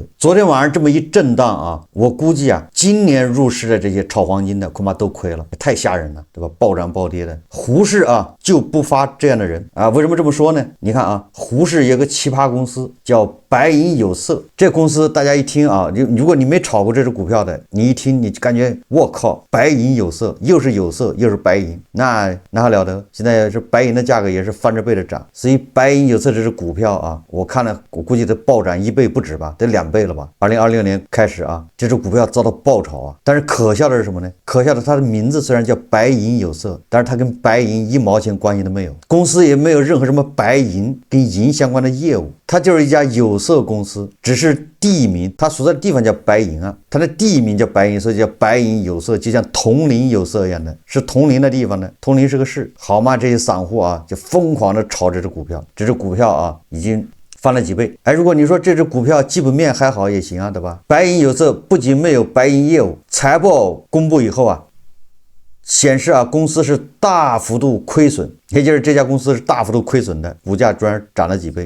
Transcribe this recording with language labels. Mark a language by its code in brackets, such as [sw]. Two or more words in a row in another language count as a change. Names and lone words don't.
[zh] 昨天晚上這麼一震盪啊，我估計啊，今年入市的這些炒黃金的恐怕都虧了，太嚇人了，對吧？暴漲暴跌的，胡適啊就不發這樣的人啊。為什麼這麼說呢？你看啊，胡適有個奇葩公司叫白銀有色，這公司大家一聽啊，如果你沒炒過這隻股票的，你一聽你就感覺我靠，白銀有色又是有色又是白銀，那還了得？現在是白銀的價格也是翻着倍的漲，所以白銀有色這隻股票啊，我看了，我估計得暴漲1倍不止吧，得2倍了吧。2026年開始啊，這隻股票遭到爆炒啊，但是可笑的是什麼呢？可笑的它的名字雖然叫白銀有色，但是它跟白銀1毛錢關係都沒有，公司也沒有任何什麼白銀跟銀相關的業務，它就是一家有色公司，只是地名，它所在的地方叫白銀啊，它的地名叫白銀，所以叫白銀有色，就像銅陵有色一樣的，是銅陵的地方呢。銅陵是個市，好嘛，這些散戶啊就瘋狂的炒這隻股票，這隻股票啊已經翻了幾倍。哎，如果你說這隻股票基本面還好也行啊，對吧？白銀有色不僅沒有白銀業務，財報公布以後啊，顯示啊公司是大幅度虧損，也就是這家公司是大幅度虧損的，股價居然漲了幾倍。